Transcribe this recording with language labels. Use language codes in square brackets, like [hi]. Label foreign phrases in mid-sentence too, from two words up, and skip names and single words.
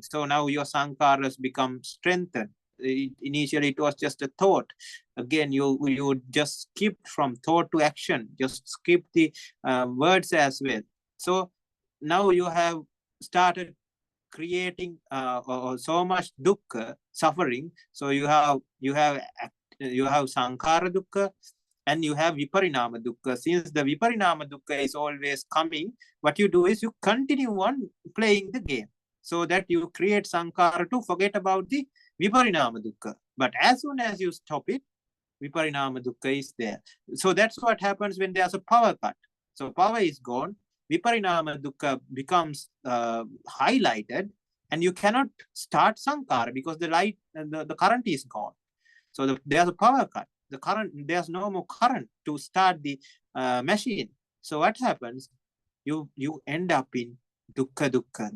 [en] So now your sankharas become strengthened. Initially, it was just a thought. Again, you just skipped from thought to action, just skip the words as well. So now you have started creating so much dukkha, suffering. So you have [pi] sankhara dukkha [en] and you have [pi] viparinama dukkha. [en] Since the [pi] viparinama dukkha [en] is always coming, what you do is you continue on playing the game, so that you create sankhara to forget about the [pi] viparinama dukkha. [en] But as soon as you stop it, [pi] viparinama dukkha [en] is there. So that's what happens when there's a power cut. So power is gone, [pi] viparinama dukkha [en] becomes highlighted, and you cannot start sankhara because the light, the current is gone. So there's a power cut. The current, there's no more current to start the machine. So what happens? You end up in dukkha.